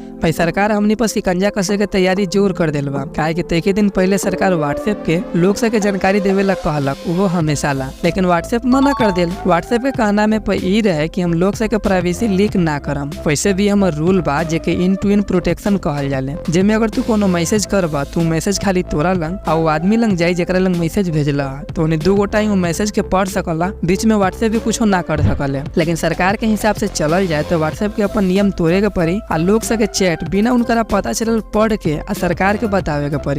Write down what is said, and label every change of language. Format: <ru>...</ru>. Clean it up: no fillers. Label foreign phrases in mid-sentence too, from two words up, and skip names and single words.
<bho>भाई सरकार हमनी पर शिकंजा कसे के तैयारी जोर कर दिल बा। काहे कि तेके दिन पहले सरकार व्हाट्सएप के लोग से के जानकारी देवे ला कहलक, वो हमेशा ला, लेकिन व्हाट्सएप मना कर दिल। व्हाट्सएप के कहना में ई रहे कि हम लोग से के प्राइवेसी लीक ना करम। वैसे भी हमर रूल बा जेके</bho> <en>end to end protection</en> <bho>कहल जाले, जेमे अगर तू कोनो मैसेज करबा तू मैसेज खाली तोरा लंग और वो आदमी लंग जाई जेकरा लंग मैसेज भेजला तो उन्हें दू गोटा वो मैसेज के पढ़ सकला, बीच में व्हाट्सएप भी कुछ ना कर सकले। लेकिन सरकार के हिसाब से चलल जाए तो व्हाट्सएप के अपन नियम तोड़े के पड़ी आ लोग से के चैट बिना उनका पता चलल पढ़ के आ सरकार के बतावे के पड़ी।</bho>